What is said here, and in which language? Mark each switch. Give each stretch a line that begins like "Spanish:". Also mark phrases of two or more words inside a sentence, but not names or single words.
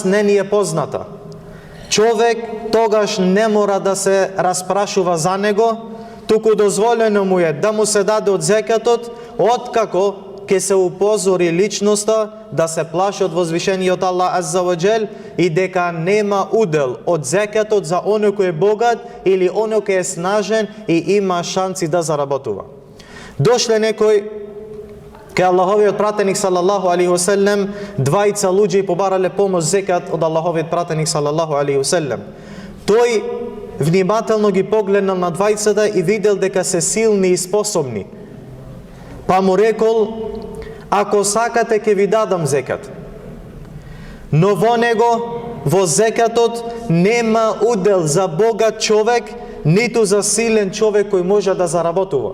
Macedonian: не ни е позната, човек тогаш не мора да се распрашува за него, туку дозволено му е да му се даде од зекатот, откако ќе се упозори личноста да се плаши од возвишениот Аллах
Arabic: عز وجل
Macedonian: и дека нема удел од зекатот за оној кој е богат или оној кој е снажен и има шанси да заработува. Дошле некој кај Аллаховиот пратеник
Arabic: صلى الله عليه وسلم,
Macedonian: двајца луѓе побарале помош зекат од Аллаховиот пратеник
Arabic: صلى الله عليه وسلم.
Macedonian: Тој внимателно ги погледнал на двајцата и видел дека се силни и способни. Па му рекол: Ако сакате ќе ви дадам зекат. Но во него, во зекатот, нема удел за богат човек, ниту за силен човек кој може да заработува.